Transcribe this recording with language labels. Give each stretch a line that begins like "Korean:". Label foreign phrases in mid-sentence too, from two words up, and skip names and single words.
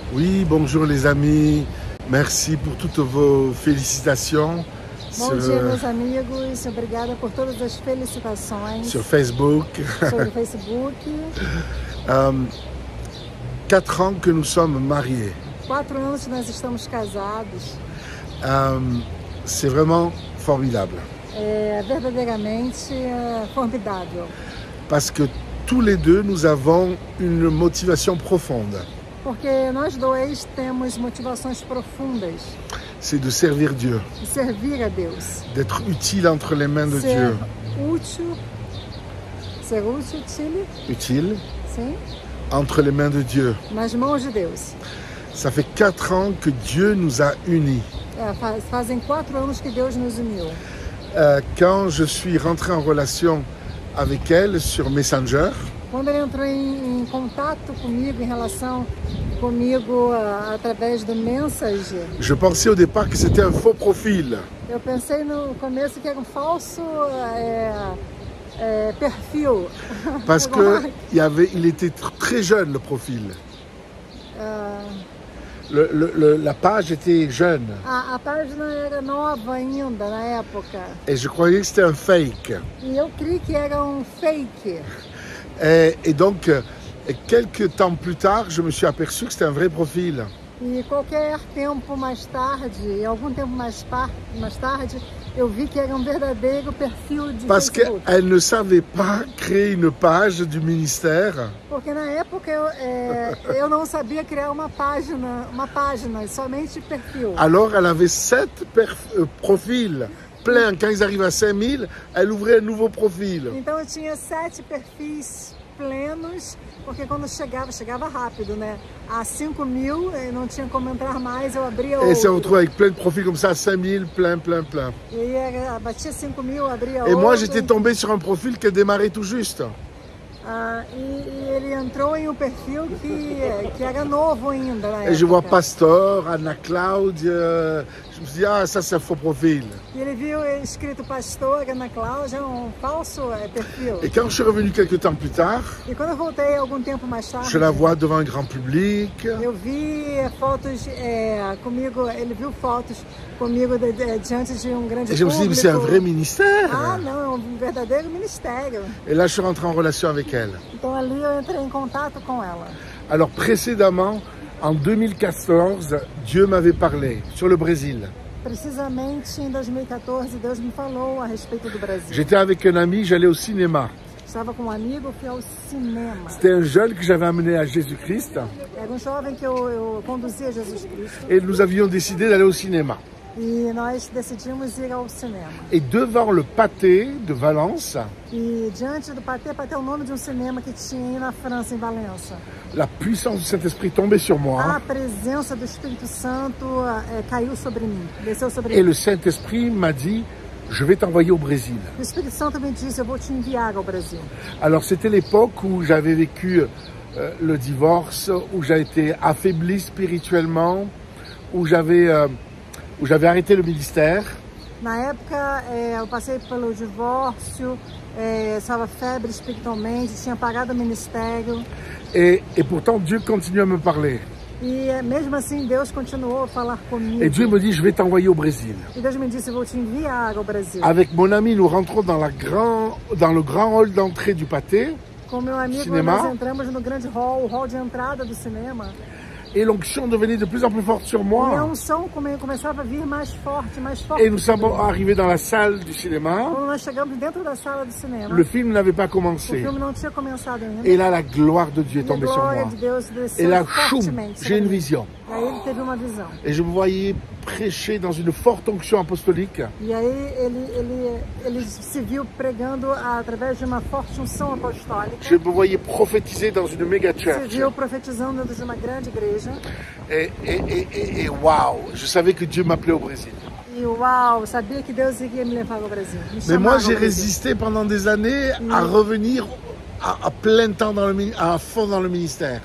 French: Oui, bonjour les amis. Merci pour toutes vos félicitations
Portuguese: Bom dia, meus amigos. Obrigada por todas as felicitações
French: sur Facebook.
Portuguese: sobre o Facebook.
French: 4 ans que nous sommes mariés.
Portuguese: 4 anos que nós estamos casados.
French: C'est vraiment formidable.
Portuguese: É verdadeiramente formidável.
French: Parce que tous les deux, nous avons une motivation profonde.
Portuguese: Porque nós dois temos motivações profundas
French: C'est de servir Dieu,
Portuguese: de servir a Deus.
French: d'être utile entre les mains de Dieu.
Portuguese: Ser útil,
French: Utile
Portuguese: sim,
French: entre les mains de Dieu.
Portuguese: nas mãos de Deus.
French: Ça fait 4 ans que Dieu nous a unis.
Portuguese: Fazem 4 anos que Deus nos uniu.
French: Quand je suis rentré en relation avec elle sur Messenger,
Portuguese: Quando ele entrou em contato comigo, em relação comigo através do Messenger,
French: je pensais au départ que c'était un faux profil.
Portuguese: eu pensei no começo que era um falso perfil.
French: Parce qu'il était très jeune, le profil. La page était jeune.
Portuguese: A página era nova ainda na época.
French: Et je croyais que c'était un fake.
Portuguese: E eu criei que era um fake.
French: Et donc, quelques temps plus tard, je me suis aperçu que c'était un vrai profil.
Portuguese: E qualquer tempo mais tarde, algum tempo mais tarde, eu vi que era um verdadeiro perfil de
French: Parce
Portuguese: Facebook.
French: qu'elle ne savait pas créer une page du ministère.
Portuguese: Porque na época eu não sabia criar uma página, somente perfil.
French: Alors, elle avait 7 profils pleins. Quand ils arrivaient à 5000, elle ouvrait un nouveau profil.
Portuguese: Então eu tinha 7 perfis plenos, porque quando chegava rápido, né? A 5.000, não tinha como entrar mais, eu abria outro.
French: Et ça, on retrouve avec plein de profils comme ça, 5000, plein.
Portuguese: E aí batia 5.000, abria
French: Et
Portuguese: outro.
French: moi, j'étais tombé sur un profil qui démarrait tout juste.
Portuguese: E ele entrou em um perfil que era novo ainda na época.
French: Et je vois Pastor, Anna Cloud, je me suis dit, ah, ça c'est un faux profil.
Portuguese: E ele viu escrito Pastor, Ana Cláudia, um falso perfil.
French: Et quand je suis revenu quelques temps plus tard,
Portuguese: E quando eu voltei algum tempo mais tarde,
French: je la vois devant un grand public.
Portuguese: eu vi fotos comigo, ele viu fotos comigo diante de um grande
French: Et je me suis dit, mais c'est un vrai
Portuguese: público.
French: ministère.
Portuguese: Ah, não, é um verdadeiro ministério.
French: Et là, je suis rentré en relation avec elle.
Portuguese: Então ali eu entrei em contato com ela.
French: Alors précédemment, en 2014, Dieu m'avait parlé sur le Brésil.
Portuguese: Precisamente em 2014, Deus me falou a respeito do Brasil.
French: J'étais avec un ami, j'allais au cinéma.
Portuguese: Estava com um amigo, fui ao cinema.
French: C'était un jeune que j'avais amené à Jésus-Christ.
Portuguese: Era um jovem que eu conduzia a Jesus Cristo.
French: Et nous avions décidé d'aller au cinéma.
Portuguese: E nós decidimos ir ao cinema.
French: Et devant le Pâté de Valence,
Portuguese: E diante do Pathé é o nome de um cinema que tinha aí na França, em Valença.
French: la puissance du Saint-Esprit tombait sur
Portuguese: A
French: moi.
Portuguese: presença do Espírito Santo caiu sobre mim, desceu sobre
French: Et
Portuguese: mim.
French: le Saint-Esprit m'a dit, je vais t'envoyer au Brésil.
Portuguese: O Espírito Santo me disse, eu vou te enviar ao Brasil.
French: Alors c'était l'époque où j'avais vécu le divorce, où j'ai été affaibli spirituellement, où j'avais arrêté le ministère.
Portuguese: Na época, eu passei pelo divórcio, estava febre espiritualmente, tinha parado o ministério.
French: Et pourtant Dieu continue à me parler.
Portuguese: E mesmo assim, Deus continuou a falar comigo.
French: Et Dieu me dit, je vais t'envoyer au Brésil.
Portuguese: E Deus me disse, eu vou te enviar ao Brasil.
French: Avec mon ami, nous rentrons dans le grand hall d'entrée du Pâté.
Portuguese: Com meu amigo, Cinema. nós entramos no grande hall, o hall de entrada do cinema.
French: Et l'onction devenait de plus en plus forte sur
Portuguese: E a
French: moi.
Portuguese: unção começava a vir mais forte, mais forte.
French: Et nous sommes arrivés dans la salle du cinéma.
Portuguese: Quando nós chegamos dentro da sala do cinema,
French: Le film n'avait pas
Portuguese: o
French: commencé.
Portuguese: filme não tinha começado ainda.
French: Et là, la gloire de Dieu est
Portuguese: E a
French: tombée sur
Portuguese: glória
French: moi.
Portuguese: de Deus
French: Et
Portuguese: desceu
French: là, choum,
Portuguese: fortemente.
French: j'ai une vision.
Portuguese: E aí ele teve uma visão.
French: Et je me voyais prêcher dans une forte onction apostolique.
Portuguese: E aí ele se viu pregando através de uma forte unção apostólica.
French: Je me voyais prophétiser dans une méga
Portuguese: Se
French: church.
Portuguese: viu profetizando dentro de uma grande igreja.
French: Et waouh, je savais que Dieu m'appelait au Brésil.
Portuguese: E uau, sabia que Deus iria me levar ao Brasil. Me
French: Mais
Portuguese: chamava
French: moi,
Portuguese: ao
French: j'ai
Portuguese: Brasil.
French: résisté pendant des années à revenir à plein temps à fond dans le ministère.